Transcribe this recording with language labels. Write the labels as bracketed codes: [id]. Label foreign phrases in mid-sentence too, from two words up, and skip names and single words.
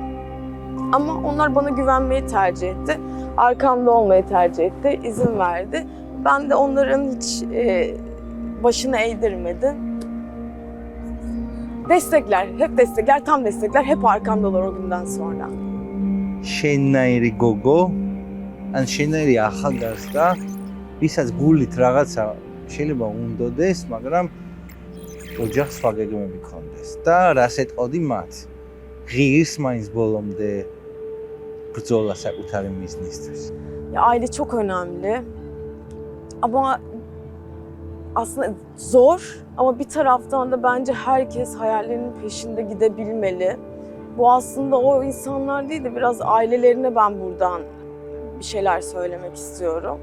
[tr] Ama onlar bana güvenmeyi tercih etti. Arkamda olmayı tercih etti, izin verdi. Ben de onların hiç başını eğdirmedim. Destekler, hep destekler, tam destekler, hep arkamdalar o günden sonra. [ka] შენნაირი გოგო, ან შენნაირი ახალგაზრდა, ვისაც გულით რაღაცა შეიძლება უნდოდეს, მაგრამ ოჯახს სხვა გეგმები ქონდეს და რას ეტყოდი მათ? ღირს მაინც ბოლომდე ბრძოლა საკუთარი მიზნისთვის. [tr] Ya aile çok önemli. Ama aslında zor ama bir taraftan da bence herkes hayallerinin peşinde gidebilmeli. Bu aslında o insanlar değil de biraz ailelerine ben buradan bir şeyler söylemek istiyorum.